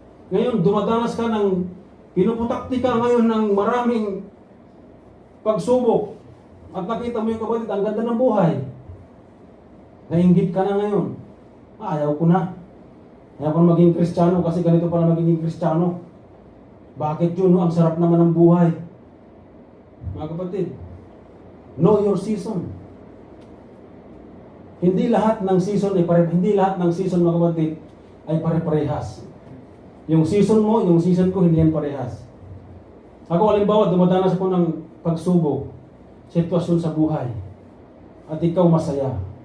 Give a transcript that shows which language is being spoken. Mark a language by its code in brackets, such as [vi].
[tl] Ngayon, dumadanas ka ng pinuputakti ka ngayon ng maraming pagsubok. At nakita mo yung kapatid, ang ganda ng buhay. Nainggit ka na ngayon. Ayaw ko na. Ayaw ko na maging Kristiyano kasi ganito pala magiging Kristiyano. Bakit yun? No? Ang sarap naman ng buhay. Mga kapatid, [en] know your season. [tl] Hindi lahat ng season ay hindi lahat ng season mga kapatid ay pare-parehas. Yung season mo, yung season ko, hindi yan parehas. Ako, halimbawa, dumadanas ako ng pagsubok, sitwasyon sa buhay, at ikaw masaya.